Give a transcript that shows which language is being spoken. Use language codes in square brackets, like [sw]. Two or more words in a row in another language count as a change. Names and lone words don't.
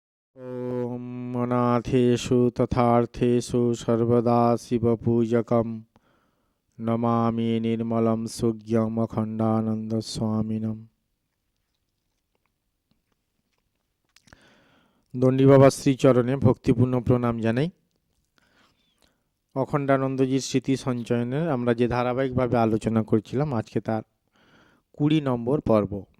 [sa] ॐ अनाथेषु तथार्थेषु सर्वदा शिवपूजकं नमामि निर्मलं सुज्ञम् अखण्डानन्दस्वामिनम्। [bn] দণ্ডী বাবা শ্রীচরণে ভক্তিপূর্ণ প্রণাম জানাই। অখণ্ডানন্দজির স্মৃতি সঞ্চয়নের আমরা যে ধারাবাহিকভাবে আলোচনা করছিলাম, আজকে তার 20 নম্বর পর্ব।